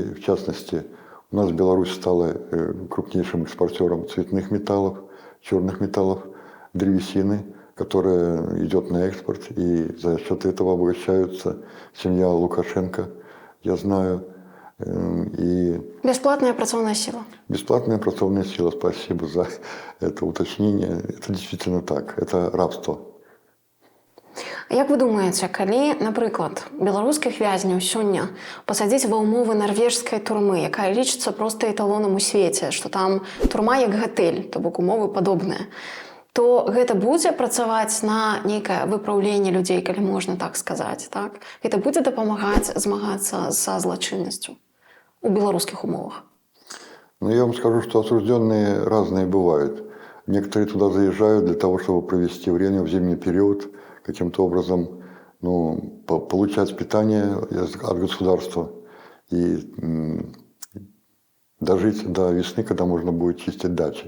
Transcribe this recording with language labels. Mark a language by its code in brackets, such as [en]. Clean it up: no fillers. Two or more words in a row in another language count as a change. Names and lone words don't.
[ru] В частности, у нас Беларусь стала крупнейшим экспортером цветных металлов, черных металлов, древесины, которая идет на экспорт. И за счет этого обогащаются семья Лукашенко, я знаю. И [be] Бесплатная працоўная сила. [ru] бесплатная pracoвная сила, спасибо за это уточнение. Это действительно так, это рабство. [be] Як вы думаеце, калі, напрыклад, беларускіх вязняў сёння пасадзіць ва ўмовы нарвежскай турмы, якая лічыцца проста эталонам у свеце, што там турма як гатэль, то бок умовы падобныя, то гэта будзе працаваць на нейкае выпраўленне людзей, калі можна так сказаць, так? Гэта будзе дапамагаць змагацца са злачыннасцю у беларускіх умовах? [ru] Но я вам скажу, что осужденные разные бывают. Некоторые туда заезжают для того, чтобы провести время в зимний период, каким-то образом получать питание от государства и дожить до весны, когда можно будет чистить дачи.